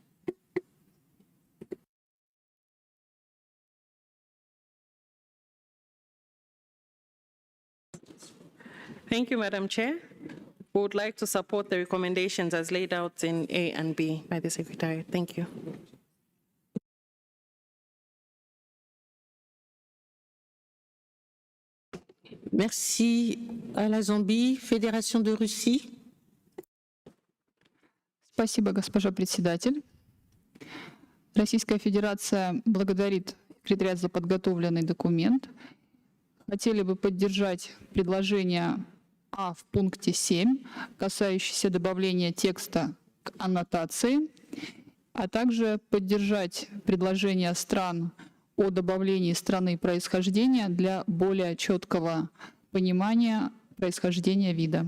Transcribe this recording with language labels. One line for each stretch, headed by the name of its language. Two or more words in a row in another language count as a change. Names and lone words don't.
English: Thank you, Madam Chair. We would like to support the recommendations as laid out in A and B by the Secretary. Thank you.
French: Merci à la Zambie. Fédération de Russie.
Russian: Спасибо, госпожа председатель. Российская Федерация благодарит секретариат за подготовленный документ. Хотели бы поддержать предложение А в пункте 7, касающееся добавления текста к аннотации, а также поддержать предложение стран о добавлении страны происхождения для более четкого понимания происхождения вида.